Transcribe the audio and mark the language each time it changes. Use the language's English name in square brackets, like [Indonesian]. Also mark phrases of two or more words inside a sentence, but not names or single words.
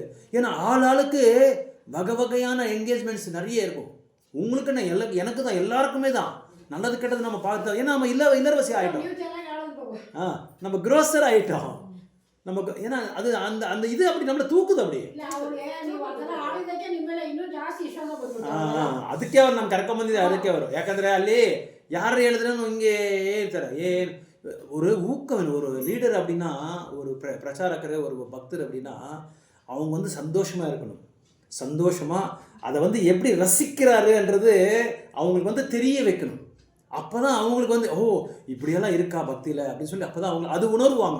[Tamil] ஏன்னா ஆளுக்கு வகை வகையான என்கேஜ்மெண்ட்ஸ் நிறைய இருக்கும். உங்களுக்கு என்ன, எனக்கு தான், எல்லாருக்குமே தான். நல்லது கெட்டது நம்ம பார்த்தோம். ஏன்னா நம்ம இல்லறவசி ஆகிட்டோம், நம்ம குரோசர் ஆகிட்டோம் நமக்கு. ஏன்னா அது அந்த அந்த இது அப்படி நம்மளை தூக்குது அப்படி. [Kannada] ಅದಕ್ಕೆ ಅವ್ರು ನಮ್ಗೆ ಕರ್ಕೊಂಬಂದಿದೆ, ಅದಕ್ಕೆ ಅವರು. ಯಾಕಂದರೆ ಅಲ್ಲಿ ಯಾರು ಹೇಳಿದ್ರೂ ಹಿಂಗೆ ಹೇಳ್ತಾರೆ. [Tamil] ஒரு ஊக்கம், ஒரு லீடர் அப்படின்னா, ஒரு பிரச்சாரக்கர், ஒரு பக்தர் அப்படின்னா அவங்க வந்து சந்தோஷமாக இருக்கணும். சந்தோஷமாக அதை வந்து எப்படி ரசிக்கிறாருன்றது அவங்களுக்கு வந்து தெரிய வைக்கணும். அப்போ தான் அவங்களுக்கு வந்து ஓ இப்படியெல்லாம் இருக்கா பக்தியில் அப்படின்னு சொல்லி அப்போ தான் அவங்க அது உணர்வாங்க.